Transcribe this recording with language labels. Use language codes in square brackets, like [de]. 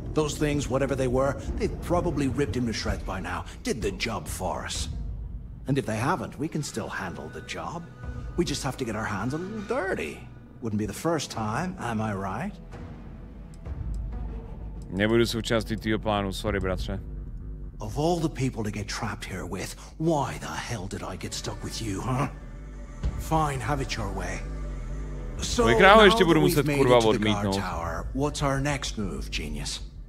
[en] Those things, whatever they were, they've probably ripped him to shreds by now. Did the job for us. And if they haven't, we can still handle the job. We just have to get our hands a little dirty. Wouldn't be the first time, am I right? [cs] Nebudu součástí tvýho plánu, sorry, bratře. [en] Of all the people to get trapped here with, why the hell did I get stuck with you, huh? Fine, have it your way. So now that we've made it to the guard tower, what's our next move, genius?